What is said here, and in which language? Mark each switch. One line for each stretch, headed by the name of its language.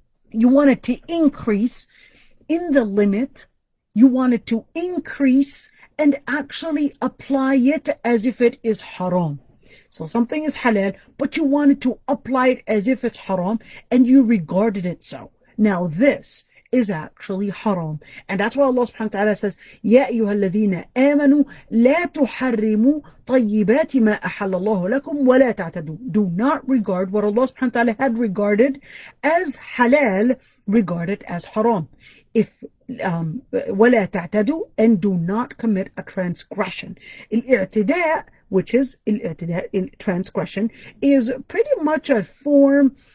English: You want it to increase in the limit. You want it to increase and actually apply it as if it is haram. So something is halal, but you wanted to apply it as if it's haram, and you regarded it so. Now this is actually haram. And that's why Allah subhanahu wa ta'ala says,
Arabic: يَا أَيُّهَا الَّذِينَ آمَنُوا لَا تُحَرِّمُوا طَيِّبَاتِ مَا أَحَلَّ اللَّهُ لَكُمْ وَلَا تَعْتَدُوا.
English: Do not regard what Allah subhanahu wa ta'ala had regarded as halal, regard it as haram. If
Arabic: وَلَا تَعْتَدُوا,
English: and do not commit a transgression. الْإِعْتِدَاء, which is transgression, is pretty much a form.